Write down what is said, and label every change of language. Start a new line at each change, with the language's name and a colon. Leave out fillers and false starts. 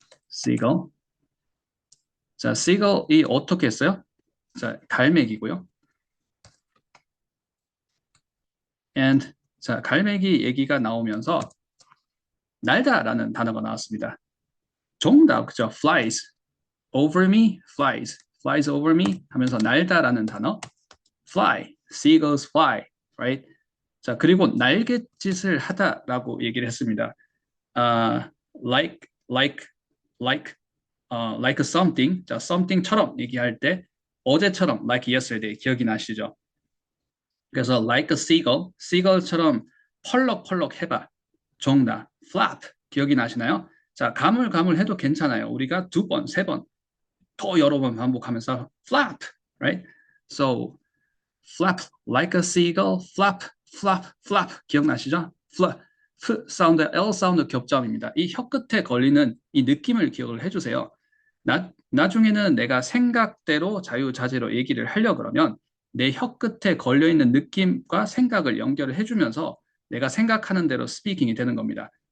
English: seagull.
Korean: 자, seagull이 어떻게 했어요? 자, 갈매기고요. and 자, 갈매기 얘기가 나오면서 날다라는 단어가 나왔습니다. 정답, 그죠?
English: flies over me, flies over me
Korean: 하면서 날다라는 단어
English: fly, seagulls fly, right?
Korean: 자, 그리고 날갯짓을 하다라고 얘기를 했습니다.
English: like, like, like, like something,
Korean: 자, something처럼 얘기할 때 어제처럼
English: like yesterday
Korean: 기억이 나시죠? 그래서 like a seagull, seagull처럼 펄럭펄럭 해봐. 정답,
English: flap
Korean: 기억이 나시나요? 자, 가물가물해도 괜찮아요. 우리가 두 번, 세 번, 더 여러 번 반복하면서
English: flap, right? So flap like a seagull, flap, flap, flap
Korean: 기억나시죠? flap, F 사운드, L 사운드 겹점입니다. 이 혀 끝에 걸리는 이 느낌을 기억을 해주세요. 나중에는 내가 생각대로 자유자재로 얘기를 하려고 그러면 내 혀 끝에 걸려있는 느낌과 생각을 연결을 해주면서 내가 생각하는 대로 스피킹이 되는 겁니다.